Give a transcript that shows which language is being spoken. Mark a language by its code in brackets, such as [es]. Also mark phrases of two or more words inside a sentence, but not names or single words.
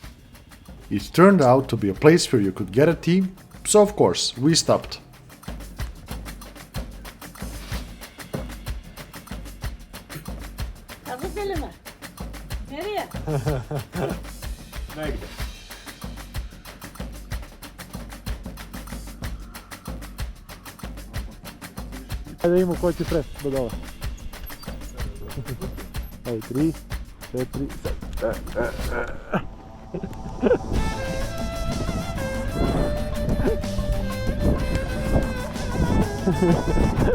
[en] It turned out to be a place where you could get a tea, so of course, we stopped. [tr] Abi Selim'e. Nereye? [sr] Negdje. Ajde imamo ko će pre, do dole. Ajde, 3, 4, 7.